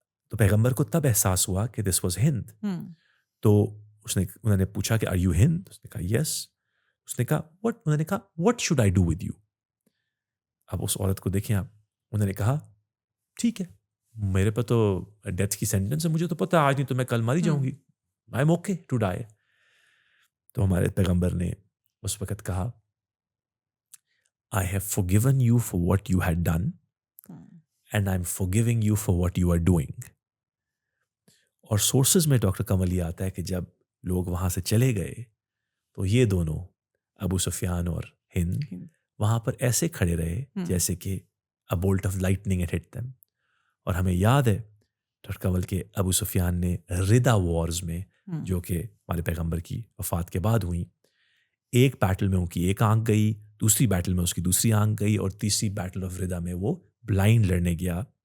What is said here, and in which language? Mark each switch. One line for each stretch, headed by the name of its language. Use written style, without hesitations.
Urdu: تو پیغمبر کو تب احساس ہوا کہ
English: This was Hind.
Urdu: تو انہوں نے پوچھا کہ
English: Are you Hind?
Urdu: اس نے کہا یس. اس نے کہا انہوں نے کہا
English: what should I do with you.
Urdu: اب اس عورت کو دیکھیں آپ, انہوں نے کہا ٹھیک ہے میرے پہ تو ڈیتھ کی سینٹنس ہے, مجھے تو پتہ آج نہیں تو میں کل ماری جاؤں گی,
English: I am okay to die.
Urdu: تو ہمارے پیغمبر نے اس وقت کہا
English: I have forgiven you for what you had done and I'm forgiving you for what you are doing.
Urdu: اور سورسز میں ڈاکٹر کمل یہ آتا ہے کہ جب لوگ وہاں سے چلے گئے تو یہ دونوں ابو سفیان اور ہند وہاں پر ایسے کھڑے رہے جیسے کہ
English: a bolt of lightning had hit them.
Urdu: اور ہمیں یاد ہے ڈاکٹر کمل کے ابو سفیان نے ردا وارز میں جو کہ ہمارے پیغمبر کی وفات کے بعد ہوئیں, ایک بیٹل میں ان کی ایک آنکھ گئی, دوسری بیٹل میں اس کی دوسری آنکھ گئی, اور تیسری بیٹل آف ردا میں وہ بلائنڈ لڑنے گیا.